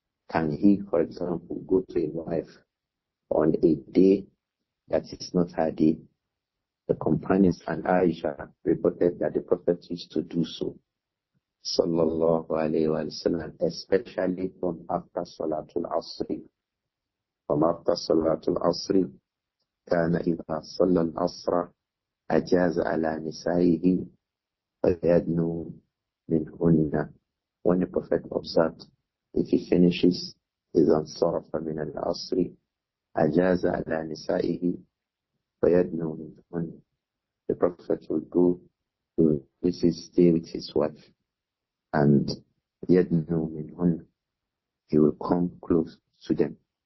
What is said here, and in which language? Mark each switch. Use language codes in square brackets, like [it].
[en] Can he, for example, go to a wife on a day that is not her day? The companions and Āishah reported that the Prophet used to do so, sallallahu alayhi wa sallam, especially from after Salatul Asri. From after Salatul Asri, [ar] كان إذا صلى العصر أجاز على نسائه فيدنو منهن. [en] When the Prophet observed, if he finishes his [ar] ansarafa min al-asri, أجاز على نسائه فيدنو منهن. [en] The Prophet would go to stay with his wife, and [ar] يدنو منهن, [en] he will come close to them.